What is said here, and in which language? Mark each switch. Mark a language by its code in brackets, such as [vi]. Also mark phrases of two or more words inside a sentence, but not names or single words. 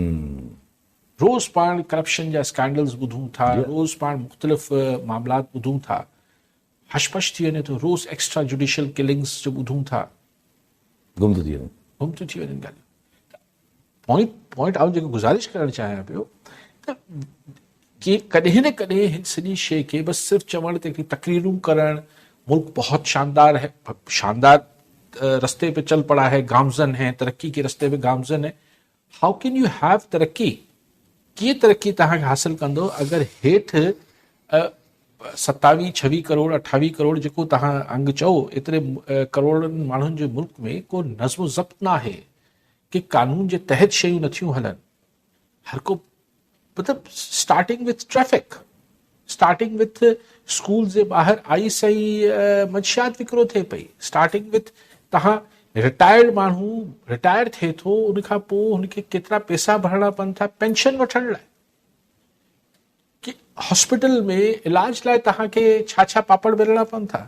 [sd] रोज़ पाण करप्शन जा स्कैंडल्स ॿुधूं था, रोज़ पाण मुख़्तलिफ़ मामलात ॿुधूं था, हशपश थी वञे थो, रोज़ [en] extra judicial killings [sd] जो ॿुधूं था, गुम थी वञनि ॻाल्हियूं। पॉइंट आउं जेको गुज़ारिश करणु चाहियां पियो त कॾहिं न कॾहिं हिन सॼी शइ खे बसि सिर्फ़ु चवण ते तकरीरूं करणु, [ur] ملک بہت شاندار ہے، شاندار رستے پہ چل پڑا ہے، گامزن ہے، ترقی کے رستے پہ گامزن ہے. [en] how can you have तरक्की? [sd] कीअं तरक्की तव्हांखे हासिल कंदो अगरि हेठि 27, 26 करोड़ 28 करोड़ जेको तव्हां अंग चओ एतिरे करोड़नि माण्हुनि जे मुल्क में को नज़्म ज़ब्त न आहे, कि कानून जे तहत शयूं नथियूं हलनि। हर को मतिलबु [en] starting with traffic, starting with school [sd] जे ॿाहिरि आई सही मंशियात विकिरो थिए पई, [en] starting with [sd] तव्हां रिटायर्ड माण्हू रिटायर थिए थो, उनखां पोइ हुनखे केतिरा पैसा भरणा पवनि था पेंशन वठण लाइ, कि हॉस्पिटल में इलाज लाइ तव्हांखे छा छा पापड़ बेलणा पवनि था।